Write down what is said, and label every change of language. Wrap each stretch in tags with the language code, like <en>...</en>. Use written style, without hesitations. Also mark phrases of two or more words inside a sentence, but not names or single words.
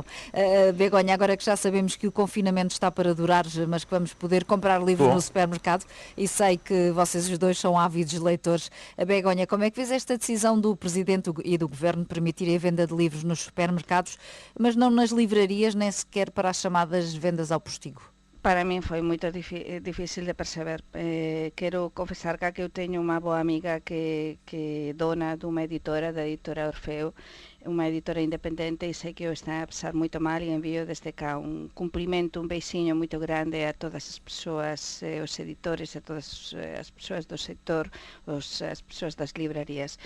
<pt>Begonha, agora que já sabemos que o confinamento está para durar, mas que vamos poder comprar livros no supermercado, e sei que vocês os dois são ávidos leitores. A Begonha, como é que vês esta decisão do Presidente e do Governo permitirem a venda de livros nos supermercados, mas não nas livrarias, nem sequer para as chamadas vendas ao postigo?</pt> <gl>Para min foi moito difícil de perceber. Quero confesar que eu teño unha boa amiga que dona dunha editora, da editora Orfeo, unha editora independente, e sei que o está a pasar moito mal, e envío desde cá un cumprimento, un beixiño moito grande a todas as persoas, os editores, a todas as persoas do sector, as persoas das librarías.</gl>